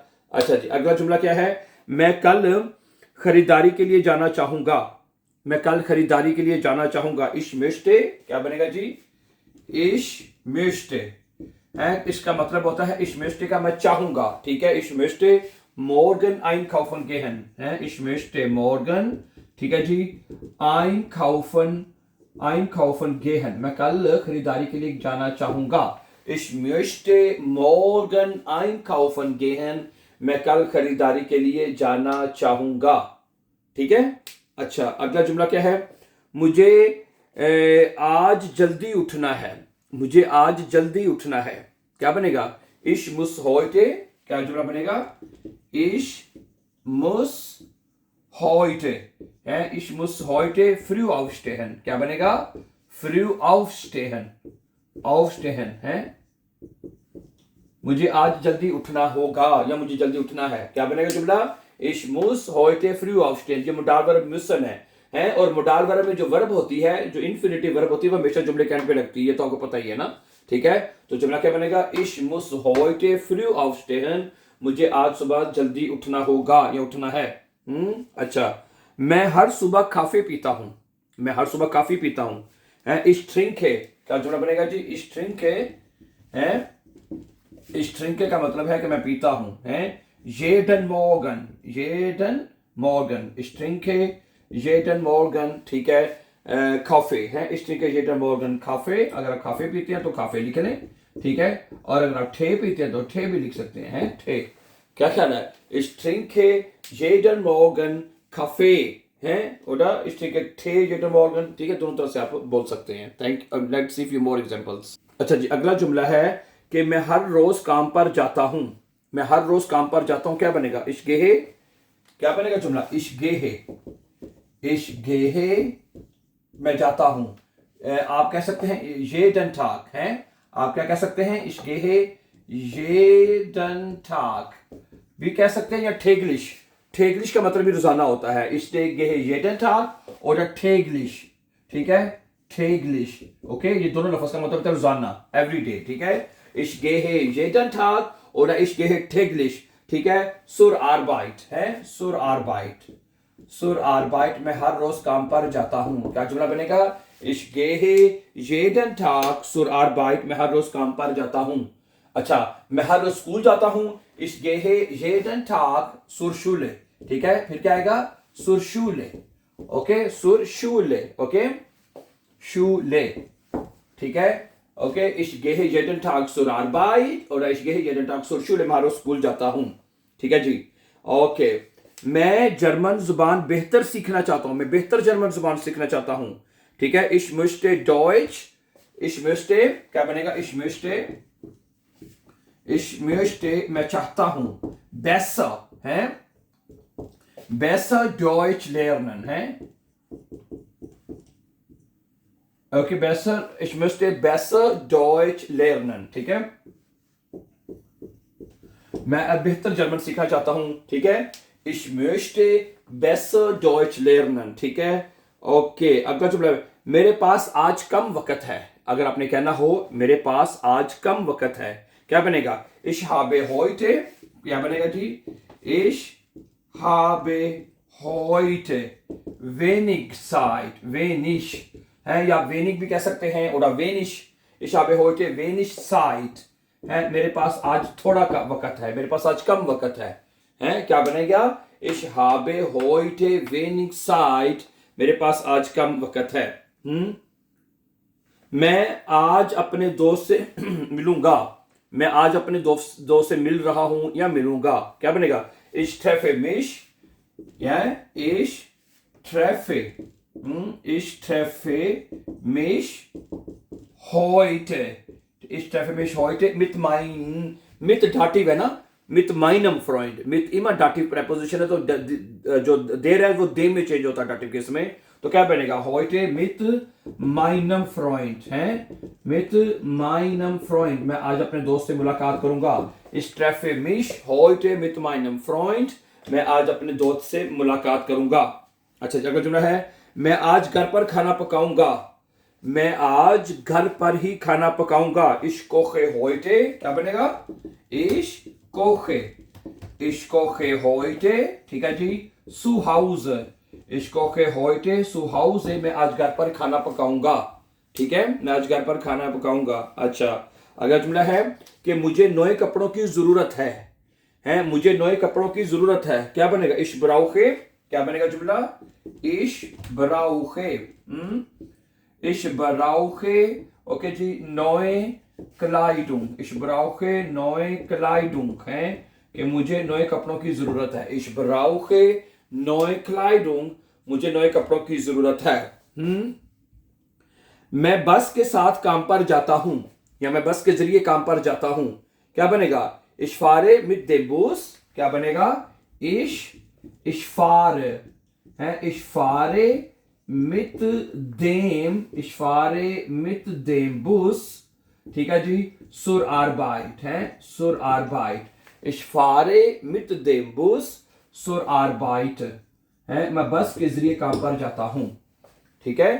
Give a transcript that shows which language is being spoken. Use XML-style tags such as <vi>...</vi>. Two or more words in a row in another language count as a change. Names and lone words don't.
<hi>अच्छा जी, अगला जुमला क्या है? मैं कल खरीदारी के लिए जाना चाहूंगा। मैं कल खरीदारी के लिए जाना चाहूंगा।</hi> <de>ich möchte,</de> <hi>क्या बनेगा जी?</hi> <de>ich möchte</de> <hi>है, इसका मतलब होता है</hi> <de>ich möchte</de> <hi>का मैं चाहूंगा। ठीक है,</hi> <de>ich möchte morgen einkaufen gehen है, ich möchte morgen.</de> <hi>ठीक है जी,</hi> <de>einkaufen gehen,</de> <hi>मैं कल खरीदारी के लिए जाना चाहूंगा।</hi> <de>ich möchte morgen einkaufen gehen,</de> <hi>मैं कल खरीदारी के लिए जाना चाहूंगा। ठीक है, अच्छा अगला जुमला क्या है? मुझे आज जल्दी उठना है। मुझे आज जल्दी उठना है। क्या बनेगा?</hi> <de>Ich muss heute,</de> <hi>क्या जुमला बनेगा?</hi> <de>Ich muss heute है, ich muss heute früh aufstehen।</de> <hi>क्या बनेगा?</hi> <de>früh aufstehen, aufstehen</de> <hi>है, मुझे आज जल्दी उठना होगा या मुझे जल्दी उठना है। क्या बनेगा जुमला?</hi> <de>Ich muss heute früh aufstehen।</de> <hi>ये</hi> <de>Modal Verb</de> <hi>müssen है और</hi> <de>Modal Verb</de> <hi>में जो वर्ब होती है, जो</hi> <en>infinitive verb</en> <hi>होती है, वो हमेशा जुमले के एंड पे लगती है, ये तो आपको पता ही है ना। ठीक है, तो जुमला क्या बनेगा?</hi> <de>Ich muss heute früh aufstehen।</de> <hi>मुझे आज सुबह जल्दी उठना होगा या उठना है। अच्छा, मैं हर सुबह काफी पीता हूं। मैं हर सुबह काफी पीता हूं।</hi> <de>Ich trinke,</de> <hi>क्या जुमला बनेगा जी?</hi> <de>Ich trinke</de> <hi>है,</hi> <de>ich trinke</de> <hi>का मतलब है कि मैं पीता हूं है।</hi> <de>jeden Morgen, jeden Morgen, ich trinke jeden Morgen,</de> <hi>ठीक है। कॉफी है,</hi> <de>ich trinke jeden Morgen Kaffee।</de> <hi>अगर आप काफी पीते हैं तो काफी लिख लें, ठीक है। और अगर आप ठे पीते हैं तो ठे भी लिख सकते हैं, ठे। क्या ख्याल है?</hi> <de>ich trinke jeden Morgen Kaffee है, oder ich trinke Tee jeden Morgen,</de> <hi>ठीक है। दोनों तरह से आप बोल सकते हैं।</hi> <en>Let's see few more examples।</en> <hi>अच्छा जी, अगला जुमला है कि मैं हर रोज काम पर जाता हूं। मैं हर रोज काम पर जाता हूं, क्या बनेगा?</hi> <de>ich gehe,</de> <hi>क्या बनेगा जुमला?</hi> <de>ich gehe, ich gehe,</de> <hi>मैं जाता हूं। आप कह सकते हैं</hi> <de>jeden Tag</de> <hi>है, आप क्या कह सकते हैं?</hi> <de>ich gehe jeden Tag</de> <hi>भी कह सकते हैं, या täglich। täglich का मतलब भी रोजाना होता है।</hi> <de>ich gehe jeden Tag</de> <hi>और täglich, ठीक है, täglich, ओके। ये दोनों लफ्ज का मतलब है रोजाना,</hi> <en>every day,</en> <hi>ठीक है।</hi> <de>ich gehe jeden Tag oder ich gehe täglich,</de> <hi>ठीक है।</hi> <de>zur Arbeit है, zur Arbeit, zur Arbeit,</de> <hi>मैं हर रोज काम पर जाता हूं। क्या जुमला बनेगा?</hi> <de>ich gehe jeden Tag zur Arbeit,</de> <hi>मैं हर रोज काम पर जाता हूं। अच्छा, मैं हर रोज स्कूल जाता हूं।</hi> <de>ich gehe jeden Tag zur Schule,</de> <hi>ठीक है। फिर क्या आएगा?</hi> <de>zur Schule, ओके, zur Schule, ओके, Schule,</de> <hi>ठीक है, ओके।</hi> <de>ich gehe jeden Tag zur Arbeit oder ich gehe jeden Tag zur Schule,</de> <hi>मैं हर रोज स्कूल जाता हूं, ठीक है जी, ओके। मैं जर्मन जुबान बेहतर सीखना चाहता हूं। मैं बेहतर जर्मन जुबान सीखना चाहता हूं, ठीक है।</hi> <de>ich möchte Deutsch, ich möchte,</de> <hi>क्या बनेगा?</hi> <de>ich möchte,</de> <hi>मैं चाहता हूं, besser है,</hi> <de>besser Deutsch lernen है, ओके, besser, ich möchte besser Deutsch lernen,</de> <hi>ठीक है। मैं अब बेहतर जर्मन सीखना चाहता हूं, ठीक है।</hi> <de>ich möchte besser Deutsch lernen,</de> <hi>ठीक है, ओके। अगला जुमला, मेरे पास आज कम वक्त है। अगर आपने कहना हो मेरे पास आज कम वक्त है, क्या बनेगा?</hi> <de>ich habe heute,</de> <hi>क्या बनेगा जी?</hi> <de>ich habe heute wenig Zeit, wenig</de> <hi>है, या</hi> <de>wenig</de> <hi>भी कह सकते हैं,</hi> <de>oder wenig, ich habe heute wenig Zeit</de> <hi>है, मेरे पास आज थोड़ा का वक्त है, मेरे पास आज कम वक्त है, क्या बनेगा?</hi> <de>ich habe heute wenig Zeit,</de> <hi>मेरे पास आज कम वक्त है। मैं आज अपने दोस्त से मिलूंगा। मैं आज अपने दोस्त से मिल रहा हूं या मिलूंगा, क्या बनेगा?</hi> <de>ich treffe mich, ja, ich treffe mich heute, ich treffe mich heute mit Dativ</de> <hi>है ना,</hi> <de>mit meinem Freund, mit immer Dativ</de> <hi>preposition है, तो जो देर है वो दे में चेंज होता है</hi> <en>dative case</en> <hi>में, तो क्या बनेगा?</hi> <de>heute mit meinem Freund है, mit meinem Freund,</de> <hi>मैं आज अपने दोस्त से मुलाकात करूंगा।</hi> <de>ich treffe mich heute mit meinem Freund,</de> <hi>मैं आज अपने दोस्त से मुलाकात करूंगा। अच्छा, अगला जुमला है, मैं आज घर पर खाना पकाऊंगा। मैं आज घर पर ही खाना पकाऊंगा।</hi> <de>ich koche heute,</de> <hi>क्या बनेगा?</hi> <de>ich koche heute,</de> <hi>ठीक है जी,</hi> <de>zu Hause, ich koche heute zu Hause,</de> <hi>मैं आज घर पर खाना पकाऊंगा, ठीक है, मैं आज घर पर खाना पकाऊंगा। अच्छा, अगला जुमला है कि मुझे नए कपड़ों की जरूरत है, मुझे नए कपड़ों की जरूरत है, क्या बनेगा?</hi> <de>ich brauche,</de> <hi>क्या बनेगा जुमला?</hi> <de>ich brauche,</de> <hi>ओके जी,</hi> <de>neue Kleidung, ich brauche neue Kleidung</de> <hi>है, कि मुझे नए कपड़ों की जरूरत है।</hi> <de>ich brauche neue Kleidung,</de> <hi>मुझे नए कपड़ों की जरूरत है। मैं बस के साथ काम पर जाता हूं, या मैं बस के जरिए काम पर जाता हूं, क्या बनेगा?</hi> <de>Ich fahre mit dem Bus,</de> <hi>क्या बनेगा?</hi> <de>Ich fahre, है ich fahre mit dem Bus,</de> <hi>ठीक है जी,</hi> <de>zur Arbeit, है zur Arbeit, ich fahre mit dem Bus zur Arbeit,</de> <hi>है मैं बस के जरिए काम पर जाता हूं, ठीक है?</hi>